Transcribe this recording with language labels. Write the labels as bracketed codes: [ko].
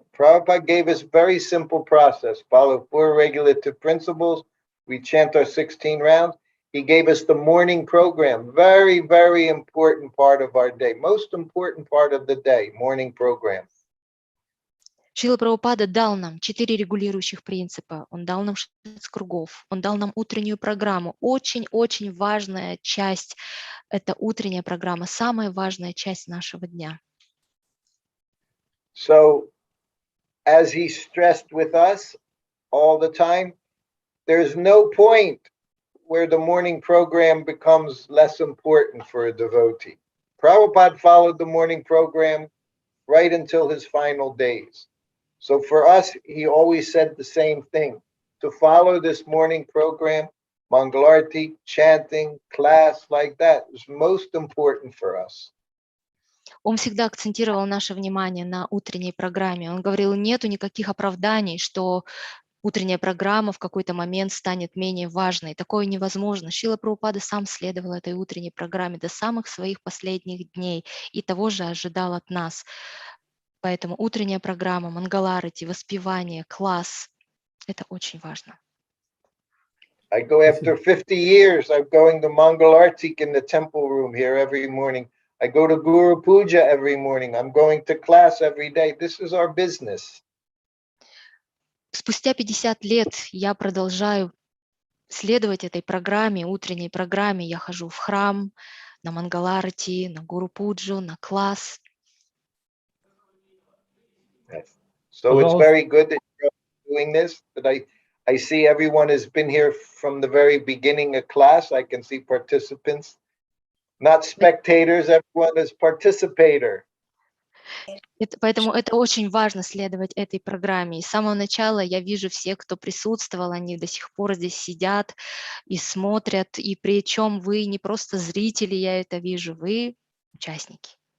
[en] Prabhupada gave us very simple process. Follow 4 regulative principles. We chant our 16 rounds. He gave us the morning program. Very, very important part of our day. Most important part of the day, morning program. [ru] Шрила Прабхупада дал нам 4 регулирующих принципа. Он дал нам 16 кругов. Он дал нам утреннюю программу. Очень-очень важная часть – это утренняя программа. Самая важная часть нашего дня. [en] So, as he stressed with us all the time, there's no point where the morning program becomes less important for a devotee. Prabhupada followed the morning program right until his final days. So for us, he always said the same thing. To follow this morning program, Mangalarti, chanting, class like that is most important for us. [ru] Он всегда акцентировал наше внимание на утренней программе. Он говорил, нету никаких оправданий, что утренняя программа в какой-то момент станет менее важной. Такое невозможно. Шрила Прабхупада сам следовал этой утренней программе до самых своих последних дней и того же ожидал от нас. Поэтому утренняя программа, мангаларати, воспевание, класс – это очень важно. [en] I go after 50 years, I'm going to Mangalarti in the temple room here every morning. I go to Guru Puja every morning. I'm going to class every day. This is our business. [ru] Спустя 50 лет я продолжаю следовать этой программе, утренней программе. Я хожу в храм, на Мангаларати, на Гуру Пуджу, на класс. [en] Yes. So it's very good that you're doing this, that I see everyone has been here from the very beginning of class. I can see participants, not spectators, everyone is participator. [ru] Поэтому это очень важно следовать этой программе. И с самого начала я вижу всех, кто присутствовал, они до сих пор здесь сидят и смотрят. И причем вы не просто зрители, я это вижу, вы участники.